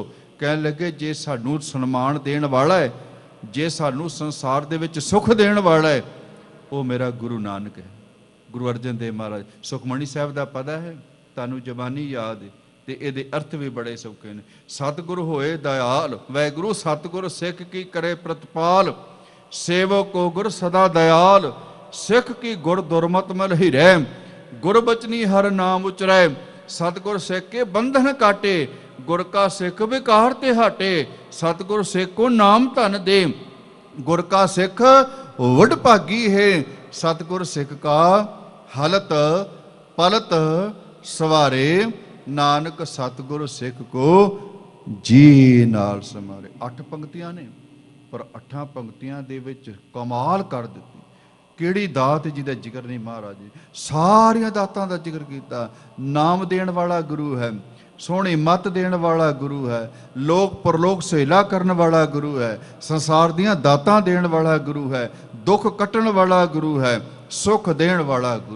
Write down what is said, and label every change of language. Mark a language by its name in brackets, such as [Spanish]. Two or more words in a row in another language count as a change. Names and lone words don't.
[Punjabi] ਕਹਿਣ ਲੱਗੇ ਜੇ ਸਾਨੂੰ ਸਨਮਾਨ ਦੇਣ ਵਾਲਾ ਹੈ, ਜੇ ਸਾਨੂੰ ਸੰਸਾਰ ਦੇ ਵਿੱਚ ਸੁੱਖ ਦੇਣ ਵਾਲਾ ਹੈ, ਉਹ ਮੇਰਾ ਗੁਰੂ ਨਾਨਕ ਹੈ। ਗੁਰੂ ਅਰਜਨ ਦੇਵ ਮਹਾਰਾਜ ਸੁਖਮਣੀ ਸਾਹਿਬ ਦਾ ਪਤਾ ਹੈ, ਤੁਹਾਨੂੰ ਜ਼ਬਾਨੀ ਯਾਦ ਹੈ ਤੇ ਇਹਦੇ ਅਰਥ ਵੀ ਬੜੇ ਸੌਖੇ ਨੇ। ਸਤਿਗੁਰ ਹੋਏ ਦਇਆਲ, ਵਾਹਿਗੁਰੂ ਸਤਿਗੁਰ ਸਿੱਖ ਕੀ ਕਰੇ ਪ੍ਰਤਪਾਲ। ਸੇਵਕ ਕੋ ਗੁਰ ਸਦਾ ਦਇਆਲ, ਸਿਖ ਕੀ ਗੁਰ ਦੁਰਮਤ ਮਲ ਹੀ ਰਹ, ਗੁਰ ਬਚਨੀ ਹਰ ਨਾਮ ਉਚਰੈ, ਸਤਗੁਰ ਸਿਖ ਕੇ ਬੰਧਨ ਕਾਟੇ, ਗੁਰ ਕਾ ਸਿਖ ਵਿਕਾਰ ਤੇ ਹਟੇ, ਸਤਗੁਰ ਸਿਖ ਕੋ ਨਾਮ ਧਨ ਦੇ, ਗੁਰ ਕਾ ਸਿਖ ਵਡ ਭਾਗੀ ਹੈ, ਸਤਗੁਰ ਸਿਖ ਕਾ ਹਲਤ ਪਲਤ ਸਵਾਰੇ, ਨਾਨਕ ਸਤਗੁਰ ਸਿਖ ਕੋ ਜੀ ਨਾਲ ਸਮਾਰੇ। 8 ਪੰਕਤੀਆਂ ਨੇ, ਪਰ 8 ਪੰਕਤੀਆਂ ਦੇ ਵਿਚ ਕਮਾਲ ਕਰ ਦਿੱਤੀ। ਕਿਹੜੀ ਦਾਤ ਜਿਹਦਾ ਜ਼ਿਕਰ ਨਹੀਂ ਮਹਾਰਾਜ ਜੀ, ਸਾਰੀਆਂ ਦਾਤਾਂ ਦਾ ਜ਼ਿਕਰ ਕੀਤਾ। ਨਾਮ ਦੇਣ ਵਾਲਾ ਗੁਰੂ ਹੈ, ਸੋਹਣੀ ਮੱਤ ਦੇਣ ਵਾਲਾ ਗੁਰੂ ਹੈ, ਲੋਕ ਪਰਲੋਕ ਸਹੇਲਾ ਕਰਨ ਵਾਲਾ ਗੁਰੂ ਹੈ, ਸੰਸਾਰ ਦੀਆਂ ਦਾਤਾਂ ਦੇਣ ਵਾਲਾ ਗੁਰੂ ਹੈ, ਦੁੱਖ ਕੱਟਣ ਵਾਲਾ ਗੁਰੂ ਹੈ, ਸੁੱਖ ਦੇਣ ਵਾਲਾ ਗੁਰੂ।